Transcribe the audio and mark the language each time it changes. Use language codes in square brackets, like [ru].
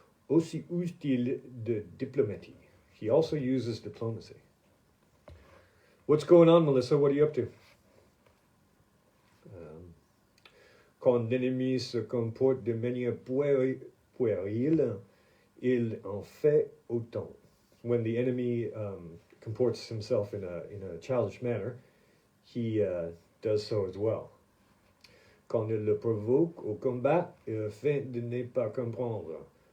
[fr] Aussi use-t-il de diplomatie. [en] He also uses diplomacy. What's going on, Melissa? What are you up to? [fr] Quand l'ennemi se comporte de manière puérile, il en fait autant. [en] When the enemy comports himself in a childish manner, he does so as well. [fr] Quand il le provoque au combat, il feint de ne pas comprendre.